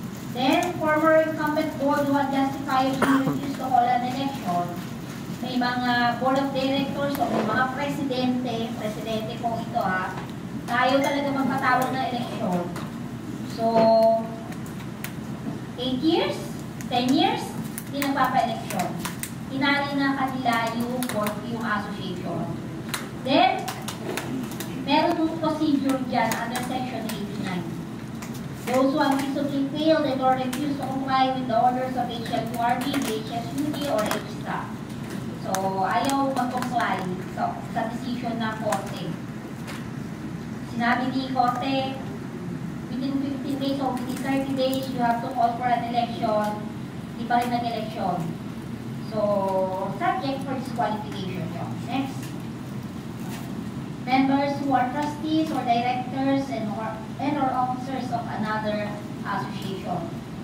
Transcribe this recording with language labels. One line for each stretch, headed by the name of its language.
English: Then, former incumbent board who justifiably refused to call an election.
Filipino: May mga board of directors o may mga presidente po ito tayo talaga magpatawag ng eleksyon. So, 8 years, 10 years, hindi nagpapa-eleksyon. Tinali na kanila yung board, yung association. Then, meron yung procedure dyan under Section 89.
English: Those who have reasonably failed and or refused to comply with the orders of HLQRB, HSUD, or HSA.
Filipino: So, ayaw mag-comply sa decision ng Korte. Sinabi ni Korte,
English: within 15 days or within 30 days, you have to call for an election.
Filipino: Di pa rin nag-election. So, subject for disqualification yun. Next.
English: Members who are trustees or directors and or officers of another association.